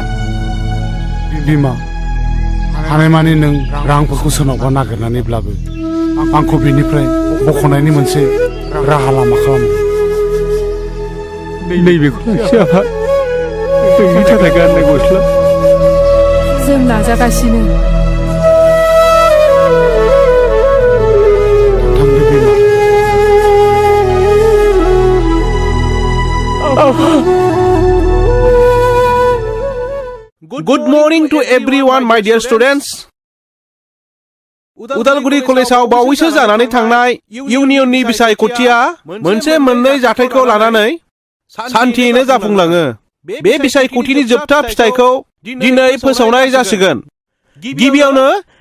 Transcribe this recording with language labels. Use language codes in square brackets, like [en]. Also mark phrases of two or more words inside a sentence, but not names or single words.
[brx] बिमा हानायमानि नों रांफोरखौ सोरनावबा नागिरनानैब्लाबो आंखौ बेनिफ्राय बख'नायनि मोनसे राहा लामा खालाम नैबेखौ लाखि आफा नोंनि थाखाय गाननाय गस्ला जों नाजागासिनो थांदो बिमा [en] Good morning to everyone, my dear students. [brx] उदालगुरि कलेजाव बावैसो जानानै थांनाय इउनियननि बिसायख'थिया मोनसे मोननै जाथायखौ लानानै सान्थियैनो जाफुंलाङो बे बिसायख'थिनि जोबथा फिथाइखौ दिनै फोसावनाय जासिगोन गिबियावनो